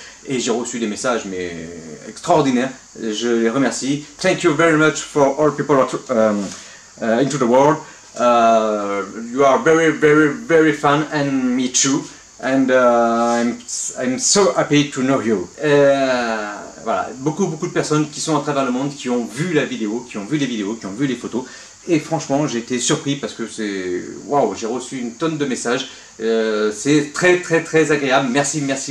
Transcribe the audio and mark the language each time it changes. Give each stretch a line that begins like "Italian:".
French: Et j'ai reçu des messages mais extraordinaires. Je les remercie.
English: Thank you very much for all people into the world. You are very fun and me too. And I'm so happy to know you.
French: Voilà, beaucoup de personnes qui sont à travers le monde, qui ont vu la vidéo, qui ont vu les vidéos, qui ont vu les photos. Et franchement, j'ai été surpris parce que c'est... Waouh, j'ai reçu une tonne de messages. C'est très agréable. Merci.